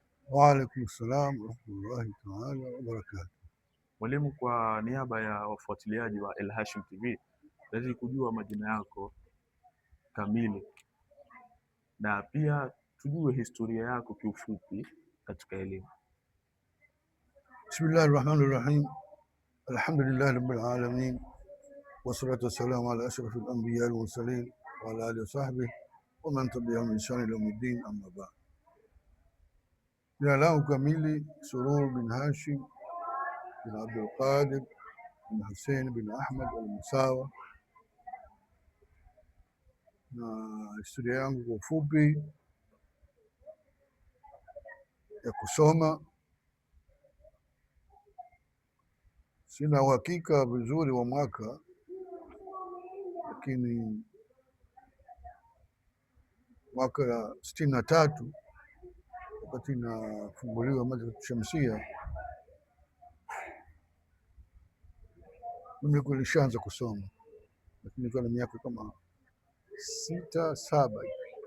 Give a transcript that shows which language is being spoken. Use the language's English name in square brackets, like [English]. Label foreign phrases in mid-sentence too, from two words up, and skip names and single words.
[Arabic] وعليكم السلام ورحمة الله تعالى وبركاته. [Swahili] Mwalimu, kwa niaba ya wafuatiliaji wa Al Hashim TV, naweza kujua majina yako kamili na pia tujue historia yako kiufupi katika elimu. [Arabic] بسم الله الرحمن الرحيم. الحمد لله رب العالمين. والصلاة والسلام على أشرف الأنبياء والمرسلين وعلى آله وصحبه ومن تبعهم بإحسان إلى يوم الدين، أما بعد. [Swahili] Jina langu kamili Surur bin Hashim bin Abdul Qadir bin Hussein bin Ahmad Al-Musawa, na historia yangu kwa ufupi ya kusoma, sina uhakika vizuri wa mwaka, lakini mwaka 63 wakati nafunguliwa Madrasa Shamsia, mimi nilishaanza kusoma, lakini nilikuwa na miaka kama 6 7 hivi.